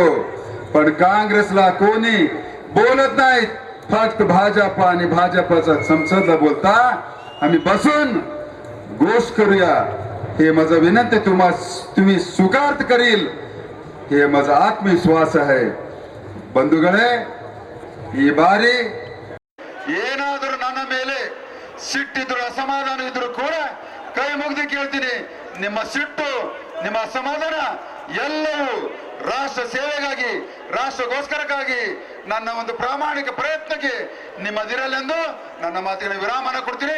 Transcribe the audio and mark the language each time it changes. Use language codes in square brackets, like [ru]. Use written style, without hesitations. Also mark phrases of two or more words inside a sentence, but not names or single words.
[mr] पण काँग्रेसला कोणी बोलत नाही, फक्त भाजप आणि भाजपचा संसदला बोलता. आम्ही बसून गोष्ट करूया हे माझं विनंती तुम्ही स्वीकार करील हे माझा आत्मविश्वास आहे. [kn] ಬಂಧುಗಳೇ, ಈ ಬಾರಿ ಏನಾದರೂ ನನ್ನ ಮೇಲೆ ಸಿಟ್ಟಿದ್ರು ಅಸಮಾಧಾನ ಇದ್ರು ಕೂಡ ಕೈ ಮುಗಿದು ಕೇಳ್ತೀನಿ, ನಿಮ್ಮ ಸಿಟ್ಟು ನಿಮ್ಮ ಅಸಮಾಧಾನ ಎಲ್ಲವೂ ರಾಷ್ಟ್ರ ಸೇವೆಗಾಗಿ ರಾಷ್ಟ್ರಗೋಸ್ಕರಕ್ಕಾಗಿ ನನ್ನ ಒಂದು ಪ್ರಾಮಾಣಿಕ ಪ್ರಯತ್ನಕ್ಕೆ ನಿಮ್ಮದಿರಲೆಂದು ನನ್ನ ಮಾತಿನ ವಿರಾಮನ ಕೊಡ್ತೀನಿ